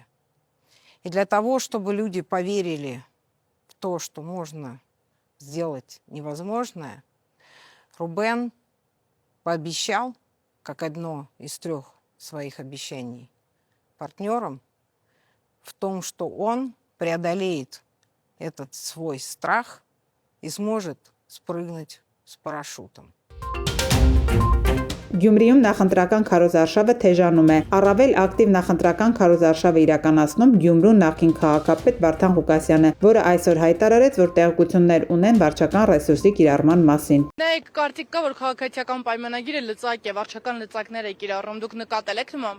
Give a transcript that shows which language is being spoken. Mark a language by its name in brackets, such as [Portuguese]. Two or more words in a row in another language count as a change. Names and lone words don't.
[Russian] И для того, чтобы люди поверили в то, что можно сделать невозможное, Рубен пообещал, как одно из 3 своих обещаний партнерам, в том, что он преодолеет этот свой страх и сможет спрыгнуть с парашютом. [Armenian] Գյումրիում նախընտրական քարոզարշավը թեժանում է։ Առավել ակտիվ նախընտրական քարոզարշավը իրականացնում Գյումրու նախկին քաղաքապետ Վարդան Ղուկասյանը, որը այսօր հայտարարեց, որ տեղեկություններ ունեն վարչական ռեսուրսի կիրառման մասին։ Նայեք, կարծիք կա, որ քաղաքացիական պայմանագիրը լծակ է, վարչական լծակներ է կիրառում, դուք նկատել եք նման։